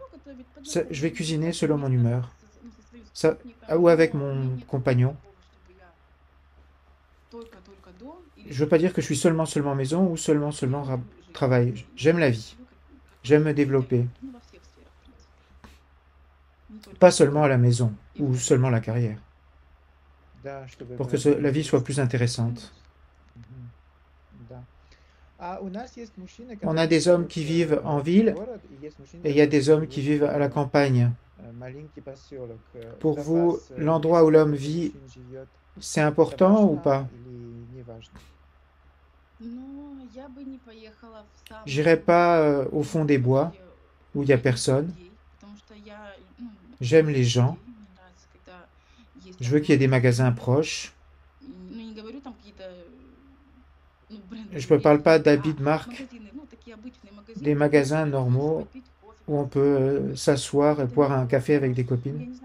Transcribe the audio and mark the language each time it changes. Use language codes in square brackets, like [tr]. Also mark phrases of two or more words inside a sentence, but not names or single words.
[fr] Je vais cuisiner selon mon humeur. Ça, ou avec mon compagnon. Je ne veux pas dire que je suis seulement maison ou seulement travail. J'aime la vie. J'aime me développer. Pas seulement à la maison ou seulement la carrière. [ru] Да, чтобы [fr] Pour que [ru] было [fr] la vie soit plus [ru] интересно. [fr] intéressante. [ru] Мгм. Да. А у нас есть мужчины, [fr] On a [ru] которые [fr] des hommes [ru] живут [fr] qui vivent en [ru] в [fr] ville [ru] город, и есть мужчины, [fr] et il y a [ru] которые [fr] des hommes qui [ru] живут [fr] vivent à la campagne. [ru] маленький поселок. [fr] Pour [ru] Для [fr] vous, [ru] вас [fr] l'endroit où [ru] место, [fr] l'homme [ru] где [fr] vit, [ru] мужчина живет, [fr] c'est [ru] это [fr] important ou [ru] важно [fr] pas? [ru] или не важно? [fr] J'irai pas au fond des bois où il n'y a personne J'aime les gens. Je veux qu'il y ait des magasins proches. Je ne parle pas d'habits de marque, des magasins normaux où on peut s'asseoir et boire un café avec des copines.